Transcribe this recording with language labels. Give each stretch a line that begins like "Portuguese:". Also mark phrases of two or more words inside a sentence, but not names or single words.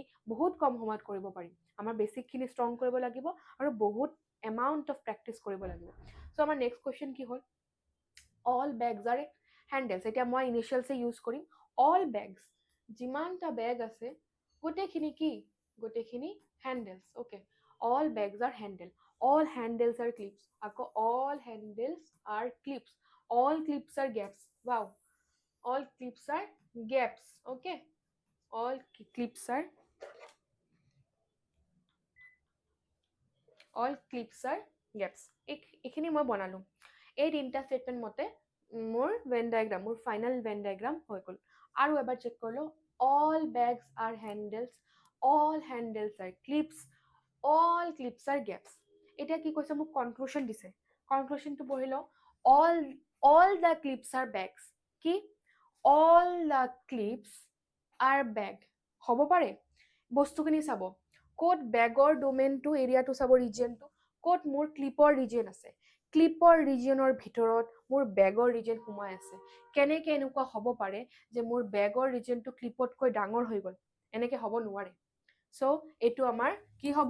Assamese: বহুত কম সময়ত কৰিব পাৰিম আমাৰ বেচিকখিনি ষ্ট্ৰং কৰিব লাগিব আৰু বহুত
English: amount of practice
Assamese: কৰিব লাগিব চ' আমাৰ নেক্সট কুৱেশ্যন কি হ'ল
English: all bags are handles
Assamese: এতিয়া মই ইনিচিয়েলছে ইউজ কৰিম
English: all bags
Assamese: যিমানটা বেগ আছে গোটেইখিনি কি গোটেইখিনি হেণ্ডেলছ অ'কে
English: all bags are handle all handles are clips আকৌ all handles are clips all clips are gaps wow all clips are gaps okay all clips are
Assamese: gaps এইখিনি মই বনালো এই তিনটা ষ্টেটমেণ্ট মতে মোৰ
English: Venn diagram
Assamese: মোৰ
English: final Venn diagram
Assamese: হৈ গ'ল আৰু এবাৰ চেক কৰিলো
English: all bags are handles all handles are clips all clips are gaps
Assamese: এতিয়া কি কৈছে মোক কনক্লুশ্যন দিছে কনক্লুশ্যনটো পঢ়ি লওঁ
English: all the clips are bags
Assamese: কি
English: all the clips are bag
Assamese: হ'ব পাৰে বস্তুখিনি চাব ক'ত বেগৰ ডোমেইনটো এৰিয়াটো চাব ৰিজিয়নটো ক'ত মোৰ ক্লিপৰ ৰিজিয়ন আছে ক্লিপৰ ৰিজিয়নৰ ভিতৰত মোৰ বেগৰ ৰিজিয়ন সোমাই আছে কেনেকৈ এনেকুৱা হ'ব পাৰে যে মোৰ বেগৰ ৰিজিয়নটো ক্লিপতকৈ ডাঙৰ হৈ গ'ল এনেকৈ হ'ব নোৱাৰে চ' এইটো আমাৰ কি হ'ব